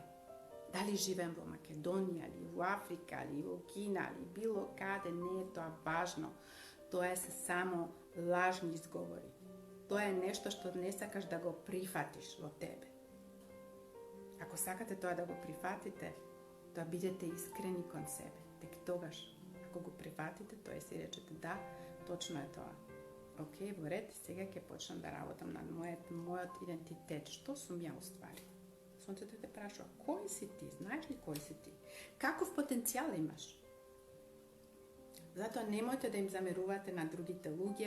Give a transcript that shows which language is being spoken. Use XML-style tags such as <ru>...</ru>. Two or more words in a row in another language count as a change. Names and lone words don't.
<mk>Дали живеем во Македонија, или во Африка, или во Кина, или било каде, не е тоа важно. Тоа е се само лажни изговори. Тоа е нешто што не сакаш да го прифатиш во тебе. Ако сакате тоа да го прифатите, да будете искрени кон себе. Tek тогаш, ако го прифатите, тоа си речете да, точно е тоа. Океј, во ред, сега ќе почнам да работам на мојот идентитет. Што сум ја уствари? Сонцето те прашува, кој си ти? Знаеш ли кој си ти? Каков потенцијал имаш? Затоа немојте да им замерувате на другите луѓе.</mk>